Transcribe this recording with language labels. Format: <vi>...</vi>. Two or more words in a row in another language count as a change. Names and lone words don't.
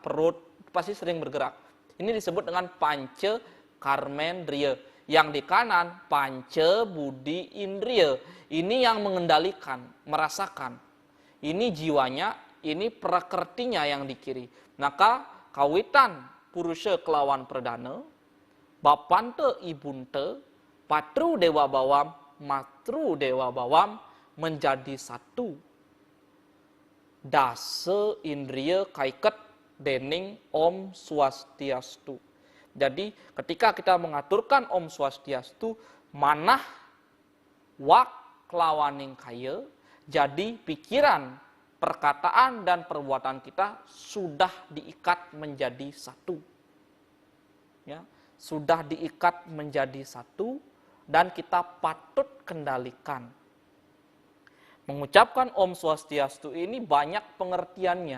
<id>Perut, pasti sering bergerak. Ini disebut dengan panca karmendriya. Yang di kanan, panca budi indriya. Ini yang mengendalikan, merasakan. Ini jiwanya, ini prakertinya yang dikiri. Maka</id> <ban>kawitan purusha kelawan perdana, bapante ibunte,</ban> <id>patru dewa bawam, matru dewa bawam menjadi satu.</id> <ban>Dasa indriya kaiket dening Om Swastiastu.</ban> <id>Jadi ketika kita mengaturkan Om Swastiastu,</id> <ban>manah wak kelawaning kaya,</ban> <id>jadi pikiran, perkataan, dan perbuatan kita sudah diikat menjadi satu. Ya, sudah diikat menjadi satu dan kita patut kendalikan. Mengucapkan Om Swastiastu ini banyak pengertiannya.</id>